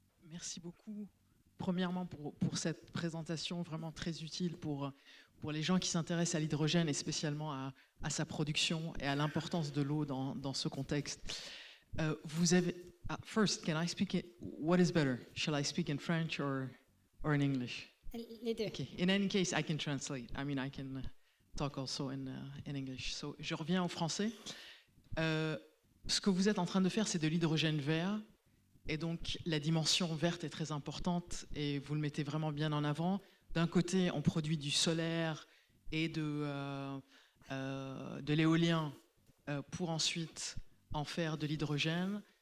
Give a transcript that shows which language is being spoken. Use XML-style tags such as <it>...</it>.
<fr>Merci beaucoup, premièrement, pour cette présentation vraiment très utile pour les gens qui s'intéressent à l'hydrogène et spécialement à sa production et à l'importance de l'eau dans ce contexte. Vous avez...</fr> <en>first, can I speak it? What is better? Shall I speak in French or in English?</en> <fr>Les deux.</fr> <en>Okay. In any case, I can translate. I mean, I can talk also in English.</en> <fr>So, je reviens en français. Ce que vous êtes en train de faire, c'est de l'hydrogène vert. Et donc, la dimension verte est très importante et vous le mettez vraiment bien en avant. D'un côté, on produit du solaire et de l'éolien pour ensuite en faire de l'hydrogène.</fr>